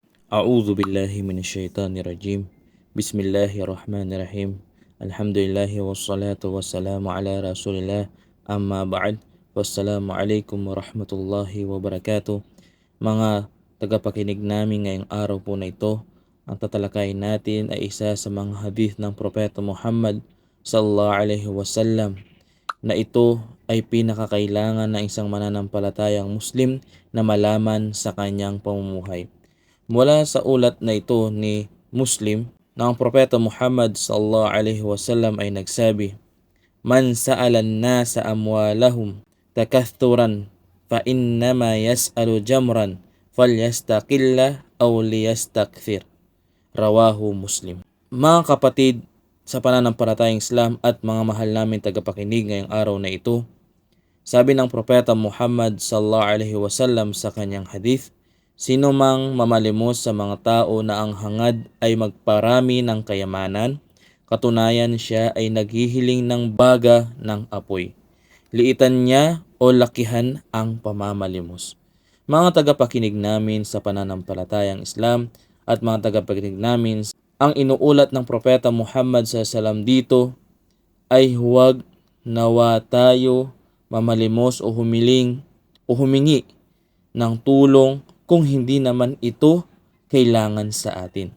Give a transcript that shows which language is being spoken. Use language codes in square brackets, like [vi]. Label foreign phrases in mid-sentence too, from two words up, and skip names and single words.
[ar] أعوذ بالله من الشيطان الرجيم بسم الله الرحمن الرحيم. الحمد لله والصلاة والسلام على رسول الله. أما بعد. والسلام عليكم ورحمة الله وبركاته. [tl] Mga tagapakinig namin ngayong araw po na ito, ang tatalakayin natin ay isa sa mga hadith ng Propeta Muhammad [ar] صلى الله عليه وسلم [tl] na ito ay pinakakailangan ng isang mananampalatayang Muslim na malaman sa kanyang pamumuhay. Mula sa ulat na ito ni Muslim na ang Propeta Muhammad [ar] صلى الله عليه وسلم [tl] ay nagsabi, [ar] "من سأل الناس أموالهم تكثرا فإنما يسأل جمرا فليستقل أو ليستكثر." رواه مسلم. [tl] Mga kapatid sa pananampalatayang Islam at mga mahal namin tagapakinig ngayong araw na ito, sabi ng Propeta Muhammad [ar] صلى الله عليه وسلم [tl] sa kanyang hadith, sino mang mamalimos sa mga tao na ang hangad ay magparami ng kayamanan, katunayan siya ay naghihiling ng baga ng apoy. Liitan niya o lakihan ang pamamalimos. Mga tagapakinig namin sa pananampalatayang Islam at mga tagapakinig namin, ang inuulat ng Propeta Muhammad SAW dito ay huwag nawa tayo mamalimos o humingi ng tulong kung hindi naman ito kailangan sa atin.